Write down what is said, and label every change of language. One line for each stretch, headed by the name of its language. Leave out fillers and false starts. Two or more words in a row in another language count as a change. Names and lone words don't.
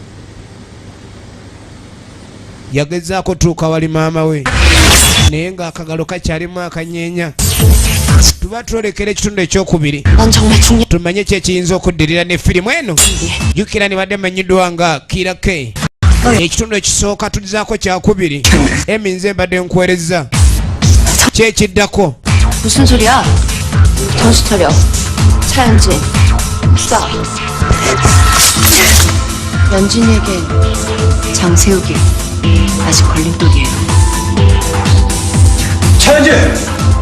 Ganda: Yagezaako tuuka wali maama we naye ng'akagalo kakyalimu akanyeenya. Tuba twolekera ekitundu ekyokubiri tumanye ki ekiyinza okuddirira ne firimu eno. Jjukira nibadde manyiddwa nga Kira K. Ekitundu ekisooka tulizaako kyakubiri eminze mbadde nkuweereza ki ekiddako.
Korean: 무슨 소리야? 정신 차려. 차연진. 싸. 연진이에게 장세욱이 아직 걸림돌이에요. 차연진!